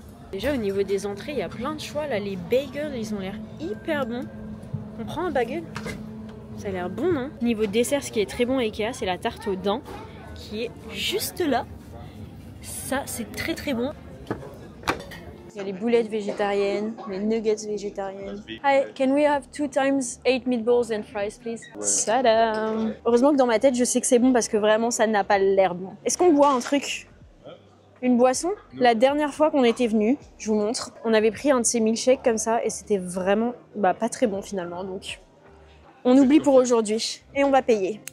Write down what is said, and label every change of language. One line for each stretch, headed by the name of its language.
French: Déjà au niveau des entrées, il y a plein de choix là, les bagels ils ont l'air hyper bons. On prend un bagel. Ça a l'air bon, non? Niveau dessert, ce qui est très bon à Ikea, c'est la tarte aux dents qui est juste là. Ça, c'est très très bon. Il y a les boulettes végétariennes, les nuggets végétariennes.
English: Hi, can we have 2 times 8 meatballs and fries, please? Tadam!
French: Heureusement que dans ma tête, je sais que c'est bon parce que vraiment, ça n'a pas l'air bon. Est-ce qu'on boit un truc? Une boisson? La dernière fois qu'on était venu, je vous montre, on avait pris un de ces milkshakes comme ça et c'était vraiment pas très bon finalement. Donc, on oublie pour aujourd'hui et on va payer.